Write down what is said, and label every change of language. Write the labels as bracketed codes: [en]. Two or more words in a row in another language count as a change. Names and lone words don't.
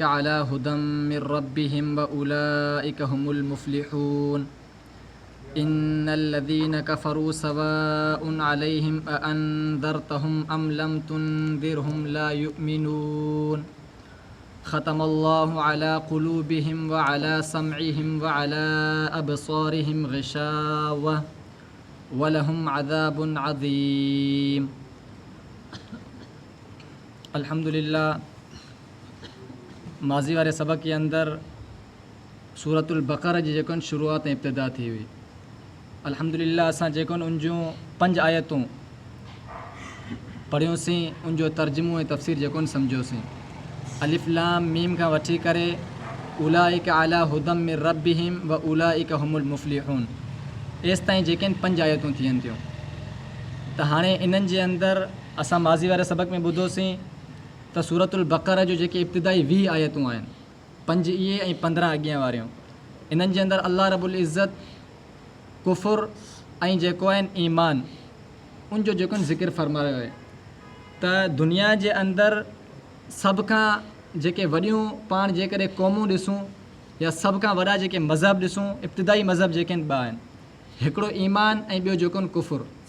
[ar] على هدى من ربهم وأولئك هم المفلحون إن الذين كفروا سواء عليهم أأنذرتهم أم لم تنذرهم لا يؤمنون ختم الله على قلوبهم وعلى سمعهم وعلى أبصارهم غشاوة ولهم عذاب عظيم. [sd] अल्हम्दुलिल्लाह, माज़ी वारे सबक़ के अंदर सूरतुल बक़रा जी जेको शुरूआत ऐं इब्तिदा थी हुई। अल्हम्दुलिल्लाह असां जेको उन जूं 5 आयतूं पढ़ियोसीं, उन जो तर्जुमो ऐं तफ़सीर जेको सम्झोसीं। अलिफ लाम मीम खां वठी करे [ar] أولئك على هدى من ربهم وأولئك هم المفلحون [sd] एसि ताईं जेके 5 आयतूं थियनि थियूं। त हाणे इन्हनि जे अंदरि असां माज़ी वारे सबक़ में ॿुधोसीं त सूरतुल बक़रा जो जेके इब्तिदाई 20 आयतूं आहिनि, 5 इहे ऐं 15 अॻियां वारियूं, इन्हनि जे अंदरि [ar] الله رب العزة [sd] कुफ़ुर ऐं जेको आहिनि ईमान उन जो जेको ज़िक्र फ़रमायो आहे त दुनिया जे अंदरि सभ खां जेके वॾियूं पाण जेकॾहिं क़ौमूं ॾिसूं या सभ खां वॾा जेके मज़हब ॾिसूं, इब्तिदाई मज़हब जेके आहिनि 2 आहिनि, हिकिड़ो ईमान ऐं ॿियो जेको कुफ़ुर।